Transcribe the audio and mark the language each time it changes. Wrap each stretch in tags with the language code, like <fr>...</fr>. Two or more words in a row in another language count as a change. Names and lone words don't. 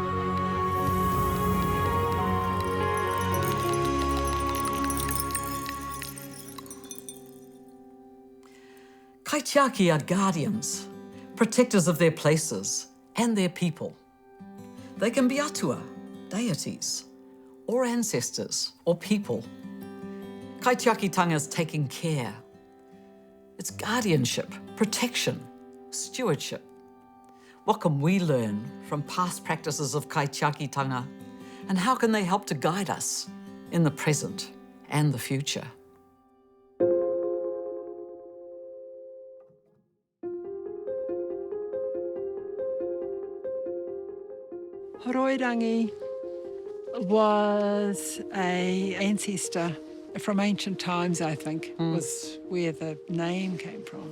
<en>Kaitiaki are guardians, protectors of their places and their people. They can be atua, deities, or ancestors, or people. Kaitiaki-tanga is taking care. It's guardianship, protection, stewardship. What can we learn from past practices of Kaitiaki-tanga, and how can they help to guide us in the present and the future? Horoirangi was an ancestor from ancient times, I think, was where the name came from.</en>